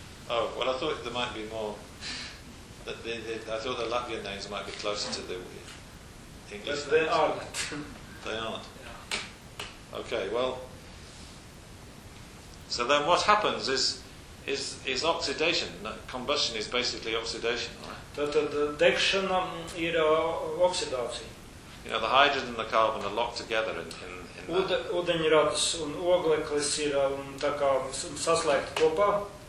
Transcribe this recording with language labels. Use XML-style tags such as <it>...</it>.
<en>Oh, well, I thought there might be more. I thought the Latvian names might be closer to the English names. They aren't. They aren't? Yeah. Okay, well, so then what happens is oxidation. Combustion is basically oxidation, right?</en> <lv>The degšana ir oxidācija.</lv> <en>You know, the hydrogen and the carbon are locked together in</en> <lv>Ūdeņradis un ogleklis ir tā kā saslēgti kopā.</lv>